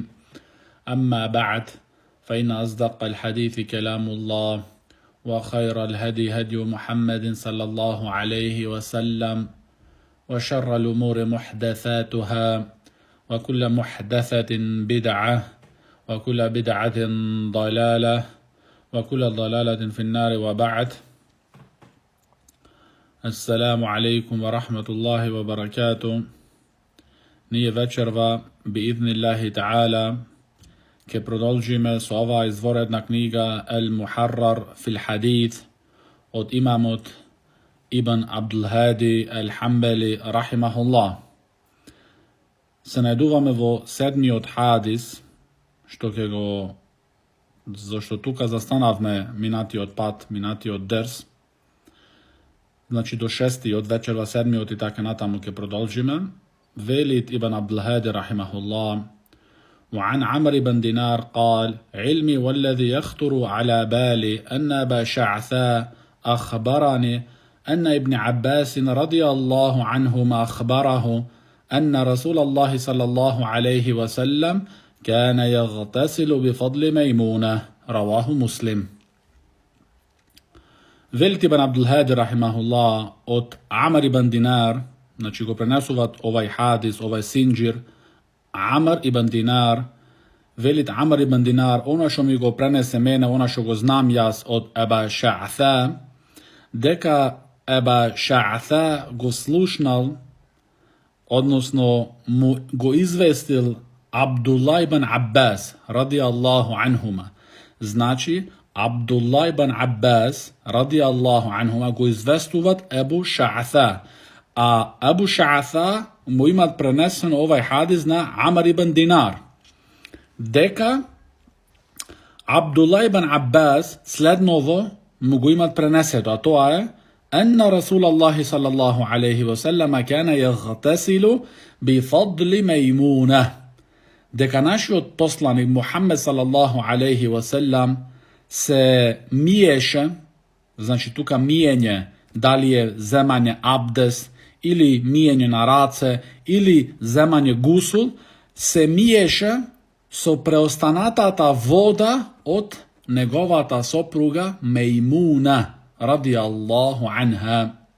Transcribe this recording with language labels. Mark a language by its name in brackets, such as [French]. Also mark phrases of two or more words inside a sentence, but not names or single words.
[Arabic] أما بعد، فإن أصدق الحديث كلام الله، وخير الهدي هدي محمد صلى الله عليه وسلم، وشر الأمور محدثاتها، وكل محدثة بدعة، وكل بدعة ضلالة، وكل ضلالة في النار. وبعد. السلام عليكم ورحمة الله وبركاته. [Macedonian] Nije večerva, [Arabic] بإذن الله تعالى, [Macedonian] ke продолжиме со ова изворедна книга Al-Muharrar fil Hadith od imamot Ibn Abdul-Hadi Al-Hambali rahimahullah. Se најдуваме во седмиот хадис, зашто тука застанавме минатиот пат, минатиот дерс. Значи до 6 од вечерва 7 и така натаму ќе продолжиме. [Arabic] Велит Ибн Абдул-Hadi рахимахулlah: وعن عمرو بن دينار قال: علمي والذي يخطر على بالي أن أبا شعثاء أخبرني أن ابن عباس رضي الله عنهما أخبره أن رسول الله صلى الله عليه وسلم كان يغتسل بفضل ميمونة. رواه مسلم. [Macedonian] Велит Ибн Абдул-Hadi рахимахулlah од Амар ибн Динар, значи го пренесуваат овај хадис, овај синџир, Амар ибн Динар. Велит Амар ибн Динар, она што ми го пренесе мене, она што го знам јас од Еба Шаъса, дека Еба Шаъса го слушнал, односно му го известил Абдулла ибн Аббас [Arabic] رضي الله عنهما. [Macedonian] Значи Абдулла ибн Аббас [Arabic] رضي الله عنهما [Macedonian] го известуват Ебу Шаъса, а Ебу Шаъса му имат пренесен овај хадис на Амар ибн Динар, дека Абдулла ибн Аббас следново му го имат пренесето, а тоа е [Arabic] أن رسول الله صلى الله عليه وسلم كان يغتسل بفضل ميمونة. [Macedonian] дека нашиот посланик Мухаммед [Arabic] صلى الله عليه وسلم [Macedonian] се миеше, значи тука миење, дали е земање абдес, или миење на раце, или земање гусул, се миеше со преостанатата вода од неговата сопруга Мејмуна [Arabic] رضي الله عنها.